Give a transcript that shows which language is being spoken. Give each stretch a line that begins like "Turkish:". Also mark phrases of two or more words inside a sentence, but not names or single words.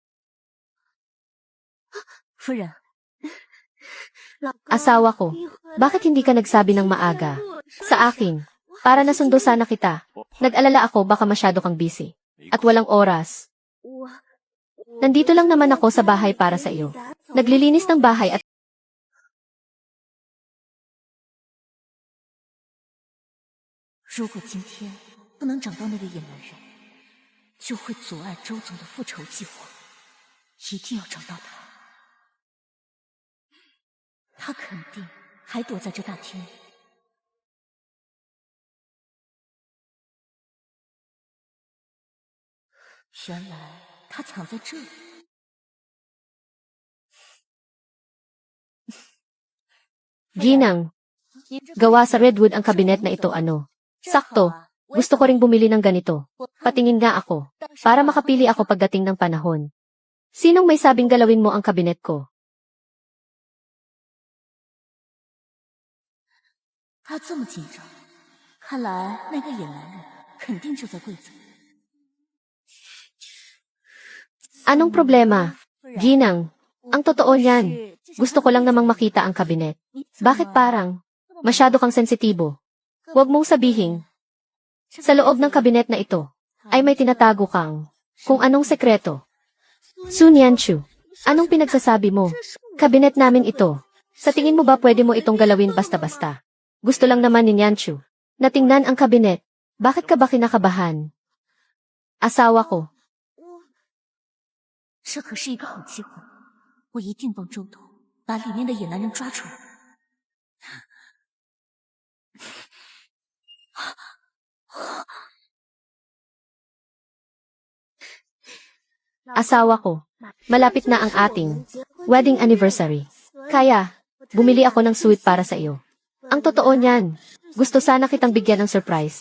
Filipino: Asawa ko. Bakit hindi ka nagsabi ng maaga? Sa akin. Para nasundo sana kita. Nag-alala ako baka masyado kang busy. At walang oras. Nandito lang naman ako sa bahay para sa iyo. Naglilinis ng bahay at
Chinese: 如果今天不能找到那个野男人，就会阻碍周总的复仇计划。一定要找到他，他肯定还躲在这大厅里。原来他藏在这里。
Filipino: Ginang. Gawa sa redwood ang kabinet na ito ano. Sakto. Gusto ko ring bumili ng ganito. Patingin nga ako. Para makapili ako pagdating ng panahon. Sinong may sabing galawin mo ang kabinet ko?
Chinese: 他这么紧张，看来那个野男人肯定就在柜子里。
Filipino: Anong problema? Ginang. Ang totoo niyan. Gusto ko lang namang makita ang kabinet. Bakit parang masyado kang sensitibo? Huwag mong sabihin. Sa loob ng kabinet na ito, ay may tinatago kang kung anong sekreto. Su Nianchu, anong pinagsasabi mo? Kabinet namin ito. Sa tingin mo ba pwede mo itong galawin basta-basta? Gusto lang naman ni Nianchu na tingnan ang kabinet. Bakit ka ba kinakabahan? Asawa ko.
Chinese: 这可是一个好机会，我一定帮周董把里面的野男人抓出来。
Filipino: Asawa ko. Malapit na ang ating
English: wedding anniversary.
Filipino: Kaya, bumili ako ng suite para sa iyo. Ang totoo niyan, gusto sana kitang bigyan ng surprise.